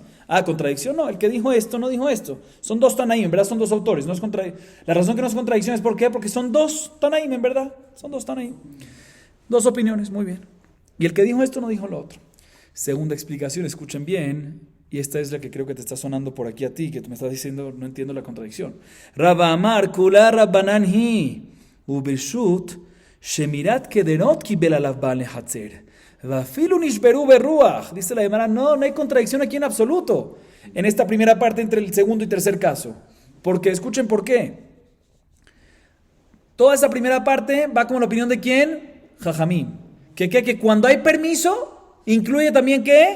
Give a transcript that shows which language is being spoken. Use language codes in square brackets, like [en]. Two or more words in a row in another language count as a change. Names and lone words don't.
[es] Ah, contradicción, no, el que dijo esto no dijo esto. Son dos Tanaim, en verdad son dos autores. No es la razón que no es contradicción es ¿por qué? Porque son dos Tanaim, en verdad. Son dos Tanaim. Dos opiniones, muy bien. Y el que dijo esto no dijo lo otro. Segunda explicación, escuchen bien, y esta es la que creo que te está sonando por aquí a ti, que tú me estás diciendo, no entiendo la contradicción. [arc] רבה אמר כולה רבנן היא וברשות שמירת קדרות קיבל עליו בעל חצר. [es] Dice la Gemara, no hay contradicción aquí en absoluto en esta primera parte entre el segundo y tercer caso, porque escuchen por qué. Toda esa primera parte va como la opinión de ¿quién? Jajamim, que cuando hay permiso incluye también ¿qué?